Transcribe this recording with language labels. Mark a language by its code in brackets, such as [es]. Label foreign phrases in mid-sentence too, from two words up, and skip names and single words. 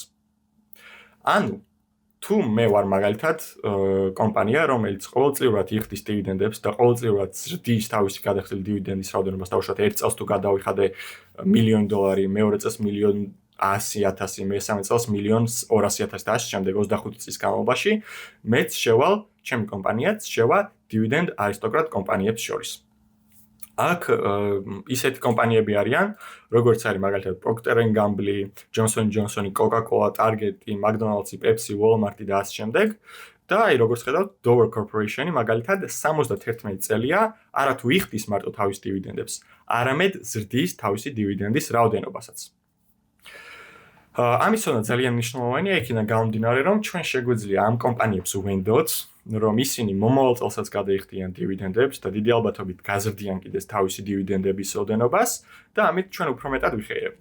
[ka] ანუ თუ მე ვარ მაგალითად კომპანია, რომელიც ყოველწლიურად იხდის დივიდენდებს და ყოველწლიურად ზრდის თავისი გადახდილი დივიდენდის რაოდენობას, დავუშვათ ერთ წელს თუ გადავიხადე $1,000,000, მეორე წელს $1,100,000, მესამე წელს $1,200,000 და ასე შემდეგ 25 წლის განმავლობაში მეც შევალ, ჩემი კომპანიაც შევა დივიდენდ არისტოკრატ კომპანიებს შორის. აქ ისეთი კომპანიები არიან, როგორც არის მაგალითად Procter & Gamble, Johnson & Johnson, Coca-Cola, Target, McDonald's, Pepsi, Walmart და ასე შემდეგ. და აი როგორც ხედავთ, Dover Corporation-ი მაგალითად 71 წელია არა თუ იხდის მარტო თავის დივიდენდებს, არამედ ზრდის თავისი დივიდენდის რაოდენობასაც. ამისთანავე ძალიან მნიშვნელოვანია იქიდან გამომდინარე, რომ ჩვენ შეგვიძლია ამ კომპანიებს ვენდოთ, რომ ისინი მომავალ წელსაც გადაიხდიან დივიდენდებს და დიდი ალბათობით გაზრდიან კიდეც თავისი დივიდენდების რაოდენობას და ამით ჩვენ უფრო მეტად ვიხეირებთ.